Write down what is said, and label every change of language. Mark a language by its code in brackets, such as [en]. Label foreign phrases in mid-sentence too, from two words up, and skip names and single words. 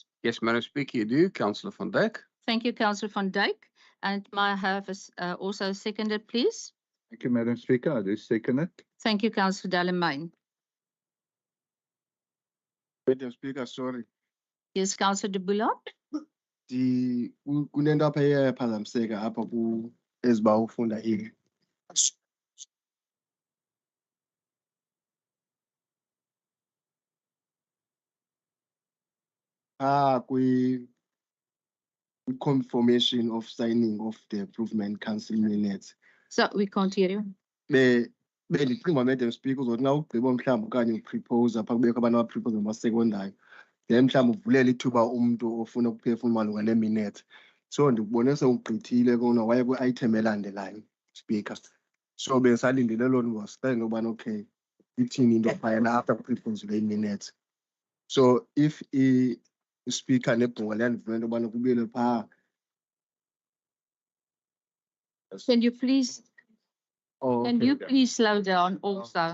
[en] Yes, Madam Speaker, you do. Councillor van Dijk. Thank you, Councillor van Dijk. And may I have also seconded, please? Thank you, Madam Speaker. I do second it. Thank you, Councillor Delamain. Madam Speaker, sorry. Yes, Councillor de Bula. [xh] Kunento apha iyaphazamiseka apha eziba ufunda ile. [en] Confirmation of signing of the improvement council minutes. So we can't hear you. [xh] Bendicinga [en] Madam Speaker [xh] uzothi na ugqiba mhlawumbi okanye uprepose apha kubekho abantu abaprepose abasekondayo then mhlawumbi uvulela ithuba umntu ofuna ukuphefumla malunga nee-minutes. So ndikubone sewugqithile kona waye kwi-item elandelayo, Speaker. So besalindele loo nto wasicela into yobana okay ithini into phayana after kuprepozile ii-minutes. So if i-speaker nebhunga liyandivumela into yobana kubuyele phaa. [en] Can you please Oh, can okay. you please slow down also?